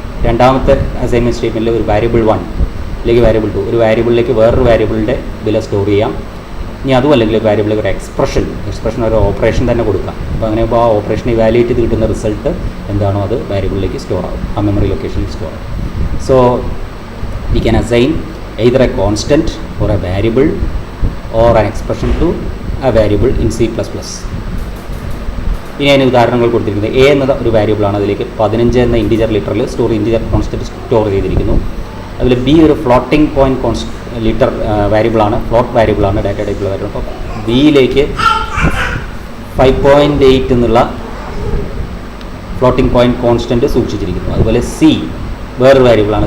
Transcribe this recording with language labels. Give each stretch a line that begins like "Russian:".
Malayalam: രണ്ടാമത്തെ അസൈൻമെൻറ്റ് സ്റ്റേറ്റ്മെൻറ്റിൽ ഒരു വാരിയബിൾ 1 അല്ലെങ്കിൽ വാരിയബിൾ 2 ഒരു വാരിയബിളിലേക്ക് വേറൊരു വാരിയബിളിൻ്റെ വില സ്റ്റോർ ചെയ്യാം. ഇനി അതും അല്ലെങ്കിൽ ഒരു വാരിയബിളിലേക്ക് ഒരു എക്സ്പ്രഷൻ ഒരു ഓപ്പറേഷൻ തന്നെ കൊടുക്കാം. അപ്പോൾ അങ്ങനെ ആ ഓപ്പറേഷൻ ഇവാലുവേറ്റ് ചെയ്ത് കിട്ടുന്ന റിസൾട്ട് എന്താണോ അത് വാരിയബിളിലേക്ക് സ്റ്റോർ ആകും, ആ മെമ്മറി ലൊക്കേഷനിൽ സ്റ്റോർ ആകും. So we can assign
English: either a constant or a variable or an expression to a variable in C++.
Malayalam: ഇനി അതിന് ഉദാഹരണങ്ങൾ കൊടുത്തിരിക്കുന്നത് എ എന്നത് ഒരു വാരിയബിളാണ്. അതിലേക്ക് 15 എന്ന ഇൻറ്റിജർ ലിറ്ററിൽ ഇൻറ്റിജർ കോൺസ്റ്റൻറ്റ് സ്റ്റോർ ചെയ്തിരിക്കുന്നു. അതിൽ ബി ഒരു floating point litre വാരിയബിളാണ്, float വാരിയബിളാണ്, data ടൈപ്പുള്ള variable. അപ്പോൾ ബിയിലേക്ക് 5.8 എന്നുള്ള ഫ്ലോട്ടിംഗ് പോയിൻറ്റ് കോൺസ്റ്റൻറ്റ് സൂക്ഷിച്ചിരിക്കുന്നു. അതുപോലെ സി വേറൊരു വേരിയബിളാണ്.